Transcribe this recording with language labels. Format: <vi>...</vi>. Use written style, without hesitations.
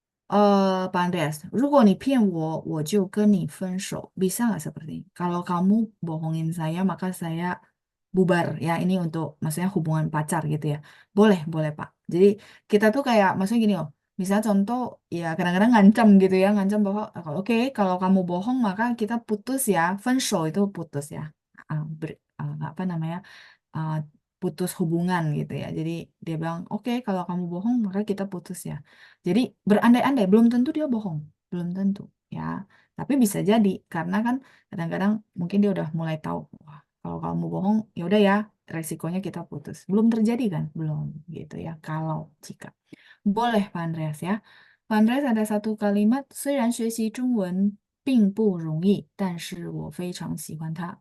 <zh>Pak Andreas, 如果你骗我，我就跟你分手.</zh> <id>Bisa nggak seperti ini? Kalau kamu bohongin saya, maka saya bubar. Ya, ini untuk maksudnya hubungan pacar gitu ya. Boleh Pak. Jadi kita tuh kayak, maksudnya gini loh. Misalnya contoh, ya kadang-kadang ngancam gitu ya. Ngancam bahwa, oke, kalau kamu bohong, maka kita putus ya. 分手 itu putus ya. Apa namanya? uh, putus hubungan gitu ya. Jadi dia bilang, oke, kalau kamu bohong maka kita putus ya. Jadi berandai-andai, belum tentu dia bohong, belum tentu ya. Tapi bisa jadi karena kan kadang-kadang mungkin dia udah mulai tahu, wah, kalau kamu bohong ya udah ya, resikonya kita putus. Belum terjadi kan? Belum gitu ya. Kalau jika. Boleh Pak Andreas ya. Pak Andreas ada satu kalimat,</id> <zh>虽然学习中文并不容易，但是我非常喜欢它.</zh>